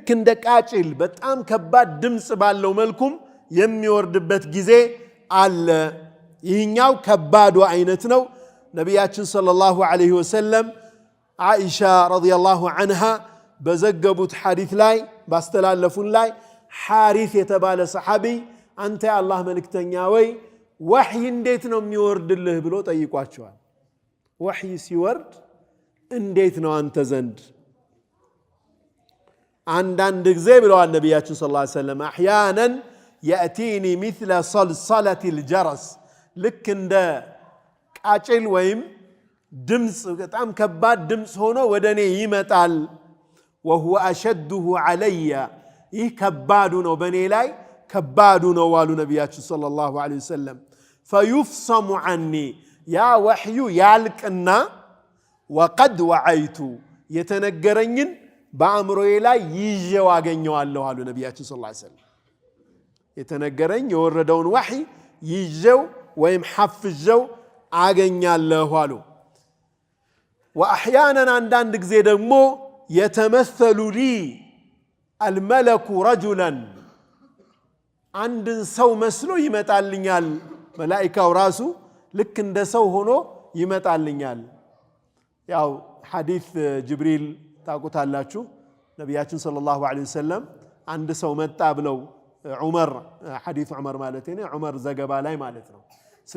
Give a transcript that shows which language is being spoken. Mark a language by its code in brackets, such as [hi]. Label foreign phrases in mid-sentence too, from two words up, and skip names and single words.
[am] እንደ ቃጭል በጣም ከባድ ድምጽ ባለው መልኩም የሚወርድበት ጊዜ አለ ይህኛው ከባዱ አይነት ነው ነብያችን ሰለላሁ ዐለይሂ ወሰለም አይሻ ረዲየላሁ ዐንሃ በዘገቡት ሐዲስ ላይ ባስተላለፉን ላይ ሐሪስ የተባለ ሰሐቢ አንተ የአላህ መልእክተኛ ወይ ወህይ እንዴት ነው የሚወርድልህ ብሎ ጠይቋቸዋል ወህይ ሲወርድ እንዴት ነው አንተ ዘንድ አንዳንድ ጊዜ ብለዋል ነብያችን ሰለላሁ ዐለይሂ ወሰለም አህያናን [ar] يأتيني مثل صلصلة الجرس [am] ልክ እንደ ቃጭል ወይም ድምጽ በጣም ከባድ ድምጽ ሆኖ ወደኔ ይመጣል [ar] وهو أشده علي [am] ይህ ከባዱ ነው በኔ ላይ ከባዱ ነው ዋሉ ነብያችን ሰለላሁ ዐለይሂ ወሰለም [ar] فيفصم عني يا وحي [am] ያልቅና [ar] وقد وعيت [am] የተነገረኝን በአእምሮዬ ላይ ይዤው አገኘዋለሁ አሉ ነብያችን ሰለላሁ ዐለይሂ ወሰለም የተነገረኝ የወረደውን ወህይ ይዤው ወይም ሐፍጀው አገኛለሁ አሉ واحيانا አንዳንድ ጊዜ ደግሞ [ar] يتمثل لي الملك رجلا [am] አንድን ሰው መስሎ ይመጣልኛል መላእክታው ራሱ ልክ እንደ ሰው ሆኖ ይመጣልኛል ያው ሐዲስ ጅብሪል ታቁታላችሁ ነብያችን ሰለላሁ ዐለይሂ ወሰለም አንድ ሰው መጣ ብለው ዑመር ሐዲስ ዑመር ማለት ነው ዑመር ዘገባ ላይ ማለት ነው ስለ